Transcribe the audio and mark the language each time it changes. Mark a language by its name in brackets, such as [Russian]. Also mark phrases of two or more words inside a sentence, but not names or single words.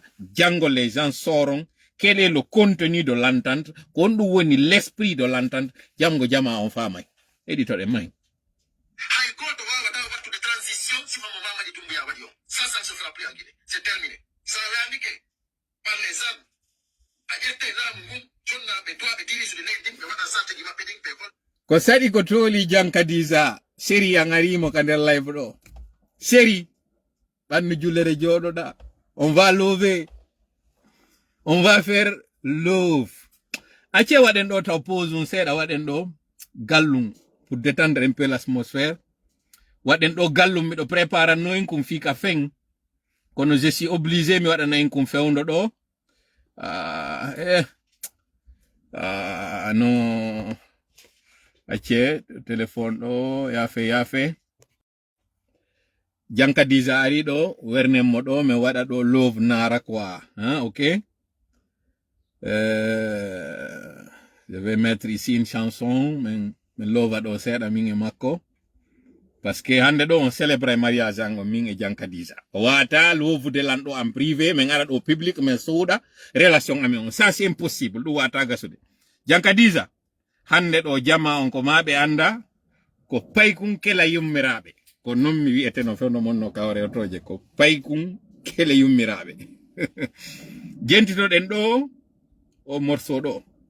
[French] Jango les gens sauront quel est le contenu de l'entente, [Fula] ko ɗum woni [French] l'esprit de l'entente. [Fula] Jango jama on famay éditoɗe may hay goto wawata wattude transition sima mo Mamadi Doumbouya waɗi o. [French] Ça ne se fera plus en Guinée, c'est terminé. [Fula] Ça landi ke [French] par les armes [Fula] a ƴette laamu ngun jonnaɓe dowaɓe dirisude leydi ɗin ɓe waɗa sarteji maɓɓe ɗin ɓe gol ko saɗi ko tooli Jankadiza séri a ngarimo ka nder live ɗo séri ɓannu jullere joɗoɗa. [French] On va lever, on va faire love. [Fula] Acce waɗen ɗo taw pause un seeɗa waɗen ɗo gallum [French] pour détendre un peu l'atmosphère. [Fula] Waɗen ɗo gallum miɗo prépare noyin kum fika feng kono [French] je suis obligé [Fula] mi waɗanayin kum fewndo ɗo. No acce téléphone ɗo yafe Jankadiza ari ɗo wernen mo ɗo mi waɗa ɗo love nara quoi, hein, ok. [French] Je vais mettre ici une chanson [Fula] min lova ɗo seeɗa min e makko [French] parce que [Fula] hande ɗo on célèbre mariage ango min e Jankadiza. O wata lovude lan ɗo [French] en privé [Fula] min ara ɗo public min suuɗa relation amin on, [French] ça c'est impossible, [Fula] ɗum wata gasude. Jankadiza hande ɗo jama on ko maɓe anda ko paykun kela yummiraɓe, ko non mi wi'ete no fewno mon no kawre otoje, ko paykun kele yummiraɓe. Jentitoɗen ɗo o morceau ɗo.